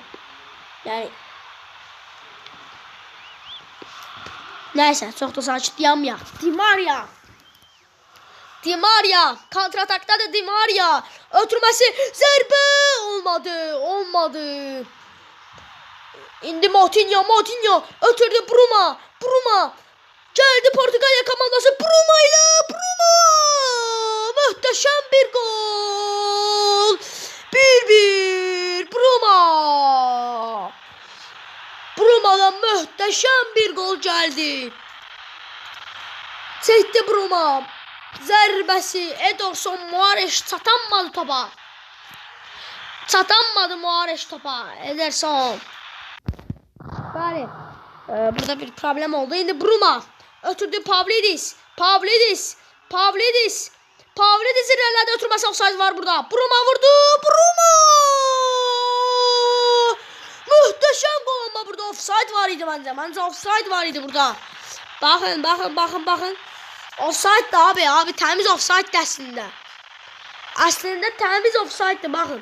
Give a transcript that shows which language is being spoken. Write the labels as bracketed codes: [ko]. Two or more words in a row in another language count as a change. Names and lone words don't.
[az] Yəni nəysə, çox da sakit yamayaq. Di Maria kontratakdadır Di Maria. Ötürməsi zərbə olmadı. İndi Moutinho ötürdü Bruma. [tr] Geldi Portugalya komandası Bruma ile Bruma. Muhteşem bir gol. 1-1 Bruma. Bruma'dan muhteşem bir gol geldi. Çekti Bruma. [az] Zərbəsi Ederson Moraes çatanmadı topa. Çatanmadı Moraes topa. Ederson. Bəli. Burada bir problem oldu. İndi Bruma. Ötürdü Pavlidis. Pavlidis'in əllədə ötürməsi offside var burada. Bruma vurdu. Bruma. [tr] Muhteşem gol ama burada offside var idi bence. Bence offside var idi burada. Bakın. Offside da abi temiz offside de aslında. Aslında temiz offside'dı bakın.